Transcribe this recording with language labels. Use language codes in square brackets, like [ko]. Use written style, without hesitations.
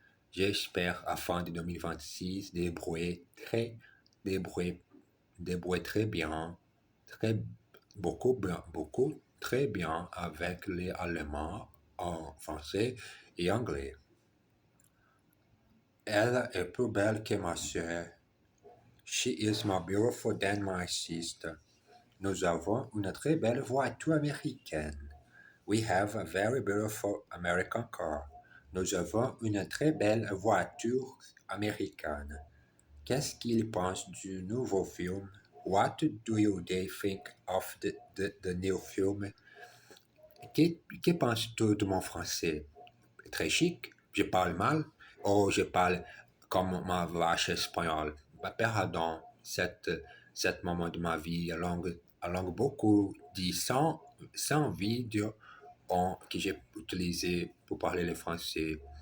[fr] J'espère, à fin de 2026, débrouiller, débrouiller très bien, très, beaucoup, très bien avec les Allemands en français et anglais. Elle est plus belle que ma sœur. [en] She is more beautiful than my sister. [fr] Nous avons une très belle voiture américaine. [en] We have a very beautiful American car. [fr] Nous avons une très belle voiture américaine. Qu'est-ce qu'ils pensent du nouveau film? [en] What do you they think of the new film? [fr] Que penses-tu de mon français? Très chic? Je parle mal? Ou je parle comme ma vache espagnole? Pardon, cet moment de ma vie a langue beaucoup dit sans vidéo que j'ai utilisé pour parler le français.